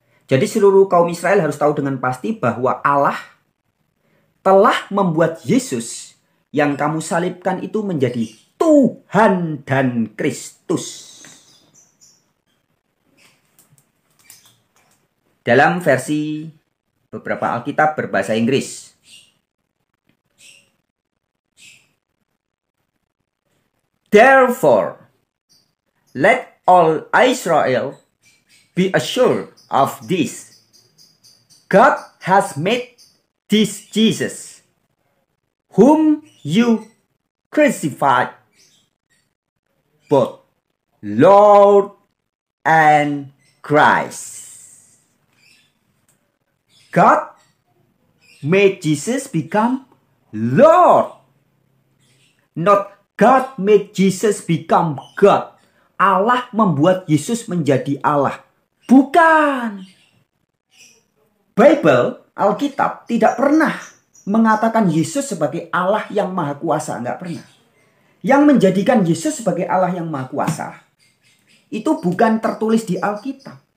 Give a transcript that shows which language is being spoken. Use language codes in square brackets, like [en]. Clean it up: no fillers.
[id] Jadi seluruh kaum Israel harus tahu dengan pasti bahwa Allah telah membuat Yesus yang kamu salibkan itu menjadi Tuhan dan Kristus. Dalam versi beberapa Alkitab berbahasa Inggris. [en] Therefore, let all Israel be assured of this. God has made this Jesus, whom you crucified, both Lord and Christ. God made Jesus become Lord. Not God made Jesus become God. [id] Allah membuat Yesus menjadi Allah. Bukan. Bible, Alkitab tidak pernah mengatakan Yesus sebagai Allah yang maha kuasa. Enggak pernah. Yang menjadikan Yesus sebagai Allah yang maha kuasa itu bukan tertulis di Alkitab.